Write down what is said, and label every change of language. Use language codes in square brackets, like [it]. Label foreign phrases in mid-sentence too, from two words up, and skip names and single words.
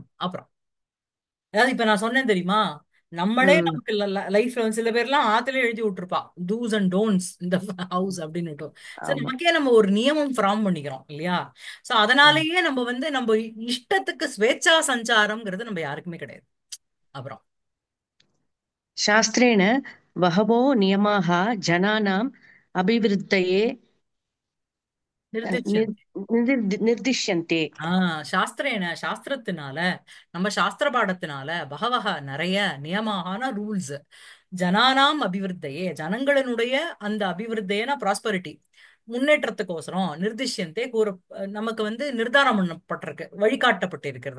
[ta] அப்புறம் அதாவது இப்ப நான் சொன்னேன் தெரியுமா, நம்மளே ம். நமக்கு லைஃப்ல வந்து சில பேர்லாம் ஆத்துல எழுதி விட்டுருப்பா [en] dos and don'ts [ta] இந்த ஹவுஸ் அப்படின்னு. சோ ஆமா. நமக்கே நம்ம ஒரு நியமம் ஃபார்ம் பண்ணிக்கிறோம் இல்லையா? சோ ம். அதனாலேயே நம்ம வந்து நம்ம இஷ்டத்துக்கு ஸ்வேச்சா சஞ்சாரம்ங்கிறது நம்ம யாருக்குமே கிடையாது. அப்புறம் [sa] शास्त्रेण बहवो नियमाः जनानाम् अभिवृद्धये நிர்திச்சயம். निर्दिश्यन्ते। [ta] சாஸ்திரேன சாஸ்திரத்தினால, நம்ம சாஸ்திர பாடத்தினால பகவஹ நிறைய நியமான ரூல்ஸ் [sa] जनानाम् अभिवृद्धये [ta] ஜனங்களினுடைய அந்த அபிவிருத்தையனா ப்ராஸ்பரிட்டி முன்னேற்றத்துக்கோசரம் நிர்திஷ்யந்தே நமக்கு வந்து நிர்தாரம் பண்ணப்பட்டிருக்கு, வழிகாட்டப்பட்டிருக்கிறது.